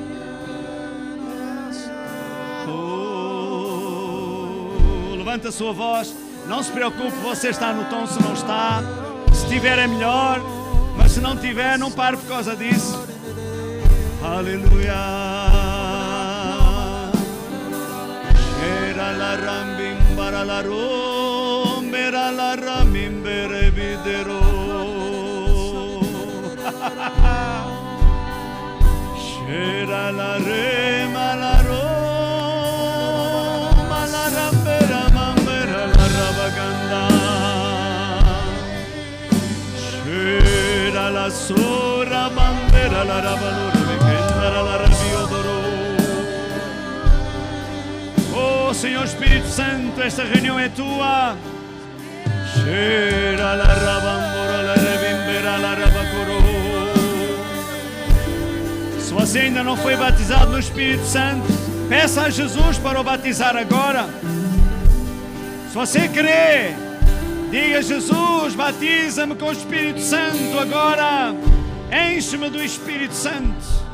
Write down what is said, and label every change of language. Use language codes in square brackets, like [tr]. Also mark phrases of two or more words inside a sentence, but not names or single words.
[pt] Levanta a sua voz. Não se preocupe, você está no tom, se não está. Se tiver é melhor. Mas se não tiver, não pare por causa disso. Aleluia. Era la rambim para la rom, era la ramim berevidero. Era la rema la roma la rambera mambera la rabaganda. Era la sora bandera la rabalura vekendara la rabiodoro. Oh Senhor Espírito Santo, esta reunião é tua. Era la rabambora la rebimbera la rabacoro. Se você ainda não foi batizado no Espírito Santo, peça a Jesus para o batizar agora. Se você crê, diga: Jesus, batiza-me com o Espírito Santo agora. Enche-me do Espírito Santo.